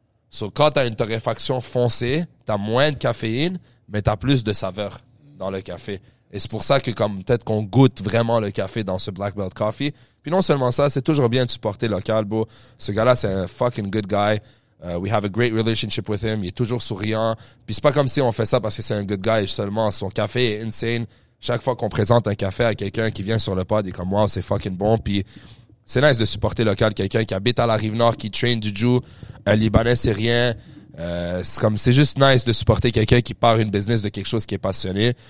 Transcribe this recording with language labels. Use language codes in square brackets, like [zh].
[fr] So, quand t'as une torréfaction foncée, t'as moins de caféine, mais t'as plus de saveur dans le café. Et c'est pour ça que comme peut-être qu'on goûte vraiment le café dans ce Black Belt Coffee. Puis non seulement ça, c'est toujours bien de supporter local, bro. Ce gars-là, c'est un [en] fucking good guy. We have a great relationship with him. [fr] Il est toujours souriant. Puis c'est pas comme si on fait ça parce que c'est un [en] good guy [fr] seulement. Son café est insane. Chaque fois qu'on présente un café à quelqu'un qui vient sur le pod, il est comme, wow, c'est fucking bon. Puis c'est nice de supporter local. Quelqu'un qui habite à la Rive-Nord, qui train du jiu, un Libanais syrien. C'est juste nice de supporter quelqu'un qui part une business de quelque chose qui est passionné.